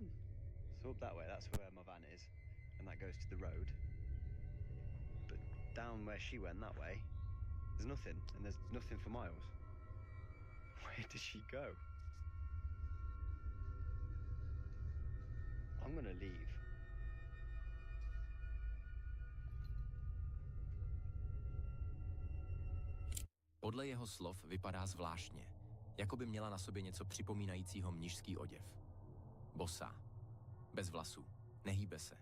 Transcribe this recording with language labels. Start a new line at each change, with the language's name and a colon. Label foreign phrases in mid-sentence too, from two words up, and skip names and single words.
English: So up that way, that's where my van is, and that goes to the road. But down where she went that way, there's nothing, and there's nothing for miles. Where did she go? I'm gonna leave.
Czech: Podle jeho slov vypadá zvláštně, jako by měla na sobě něco připomínajícího mnišský oděv. Bosá. Bez vlasů. Nehýbe se.